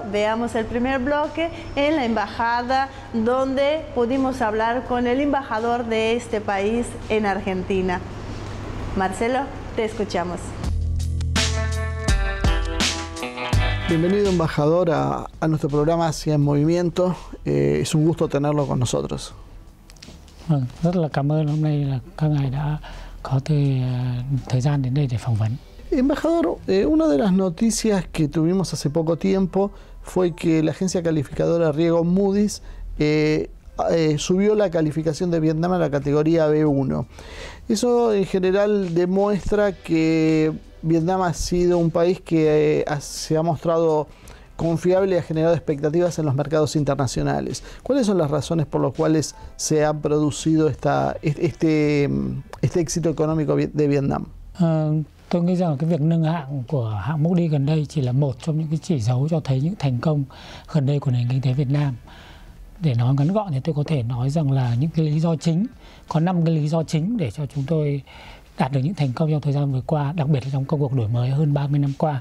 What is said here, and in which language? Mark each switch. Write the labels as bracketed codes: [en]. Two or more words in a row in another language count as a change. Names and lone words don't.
[es] Veamos el primer bloque en la embajada, donde pudimos hablar con el embajador de este país en Argentina. Marcelo, te escuchamos. Bienvenido, embajador, a nuestro programa Asia en Movimiento. Es un gusto tenerlo con nosotros. [vi] Rất là cảm ơn hôm nay là các ngài đã có thời gian đến đây để phỏng vấn. [es] Embajador, una de las noticias que tuvimos hace poco tiempo fue que la agencia calificadora riesgo Moody's subió la calificación de Vietnam a la categoría B1. Eso en general demuestra que Vietnam ha sido un país que se ha mostrado confiable y ha generado expectativas en los mercados internacionales. ¿Cuáles son las razones por las cuales se ha producido este éxito económico de Vietnam? [vi] Tôi nghĩ rằng cái việc nâng hạng của hạng Moody's gần đây chỉ là một trong những cái chỉ dấu cho thấy những thành công gần đây của nền kinh tế Việt Nam. Để nói ngắn gọn thì tôi có thể nói rằng là những cái lý do chính, có 5 cái lý do chính để cho chúng tôi đạt được những thành công trong thời gian vừa qua, đặc biệt là trong công cuộc đổi mới hơn 30 năm qua.